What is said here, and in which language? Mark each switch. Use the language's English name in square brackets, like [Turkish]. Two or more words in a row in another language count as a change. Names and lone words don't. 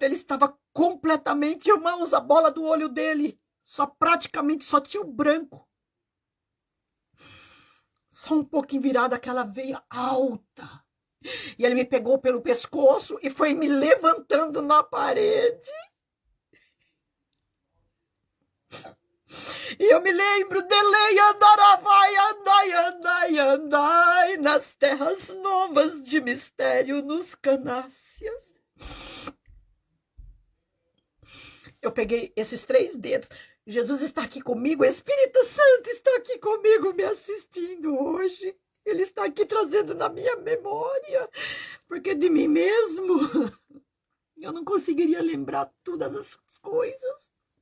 [Portuguese] Ele estava completamente, irmãos, a bola do olho dele, praticamente só tinha o branco. Só um pouquinho virado, aquela veia alta. E ele me pegou pelo pescoço e foi me levantando na parede. E eu me lembro, delei andaravai, andai, andai, andai, nas terras novas de mistério, nos canácias. Eu peguei esses 3 dedos. Jesus está aqui comigo, o Espírito Santo está aqui comigo, me assistindo hoje. Ele está aqui trazendo na minha memória, porque de mim mesmo eu não conseguiria lembrar todas as coisas.